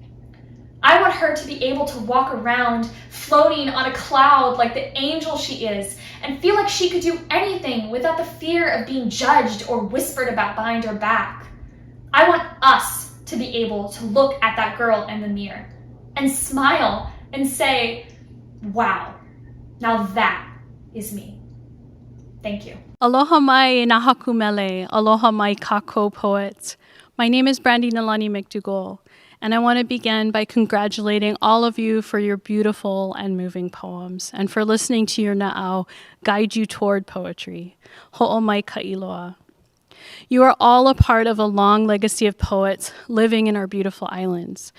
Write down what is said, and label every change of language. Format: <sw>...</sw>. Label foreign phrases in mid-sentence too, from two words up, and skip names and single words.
<en>I want her to be able to walk around floating on a cloud like the angel she is, and feel like she could do anything without the fear of being judged or whispered about behind her back. I want us to be able to look at that girl in the mirror and smile and say, wow, now that is me. Thank you.</en> <haw>Aloha mai na haku mele, aloha mai kako poets.</haw> <en>My name is Brandy Nālani McDougall, and I want to begin by congratulating all of you for your beautiful and moving poems, and for listening to your na'au guide you toward poetry.</en> <haw>Ho'o mai ka iloa.</haw> <en>You are all a part of a long legacy of poets living in our beautiful islands.</en>